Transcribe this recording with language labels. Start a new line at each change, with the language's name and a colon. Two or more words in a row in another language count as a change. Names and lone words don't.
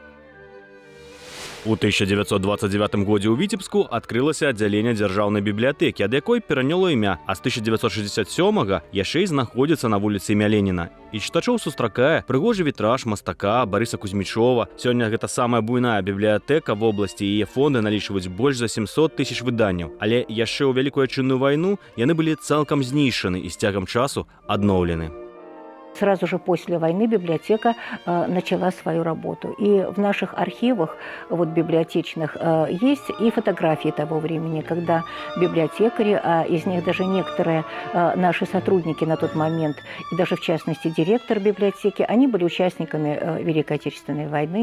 Belarusian: У 1929 годзе ў Віцебску адкрылася аддзяленне дзяржаўнай бібліятэкі, ад якой пераняло імя, а з 1967-га яшчэ і знаходзіцца на вуліцы імя Леніна. І чытачоў сустракае прыгожы вітраж мастака Барыса Кузьмічова. Сёння гэта самая буйная бібліятэка вобласці, і яе фонды налічваюць больш за 700 тысяч выданняў. Але яшчэ ў Вялікую Адчынную вайну яны былі цалкам знішчаны і з цягам часу адноўлены.
Russian: Сразу же после войны библиотека начала свою работу. И в наших архивах вот, библиотечных есть и фотографии того времени, когда библиотекари, а из них даже некоторые наши сотрудники на тот момент, и даже в частности директор библиотеки, они были участниками Великой Отечественной войны.